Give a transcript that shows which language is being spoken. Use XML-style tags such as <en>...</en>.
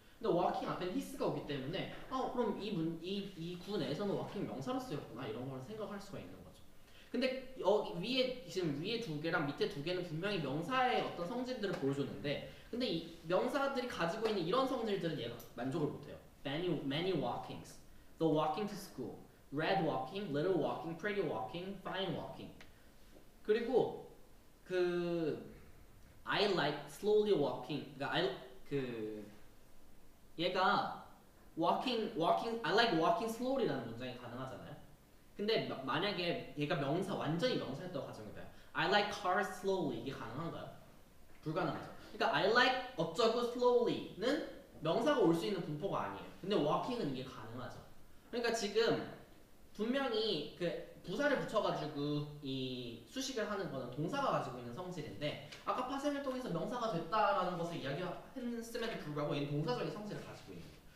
<ko>근데 walking 앞에 his가 오기 때문에 그럼 이 구 내에서는 walking 명사로 쓰였구나 이런 걸 생각할 수가 있는 거죠. 근데 지금 위에 두 개랑 밑에 두 개는 분명히 명사의 어떤 성질들을 보여줬는데 근데 이 명사들이 가지고 있는 이런 성질들은 얘가 만족을 못해요.</ko> <en>Many walkings, the walking to school, red walking, little walking, pretty walking, fine walking. 그리고 I like slowly walking.</en> <ko>그러니까 얘가 walking,</ko> <en>I like walking slowly</en> <ko>라는 문장이 가능하잖아요. 근데 만약에 얘가 완전히 명사였다고 가정해봐요.</ko> <en>I like cars slowly</en> <ko>이게 가능한가요? 불가능하죠. 그러니까</ko> <en>I like 어쩌고 slowly는</en> <ko>명사가 올 수 있는 분포가 아니에요. 근데 walking은 이게 가능하죠. 그러니까 지금 분명히 그 부사를 붙여가지고 이 수식을 하는 거는 동사가 가지고 있는 성질인데 아까 파생을 통해서 명사가 됐다라는 것을 이야기했음에도 불구하고 얘는 동사적인 성질을 가지고 있는 거예요.</ko>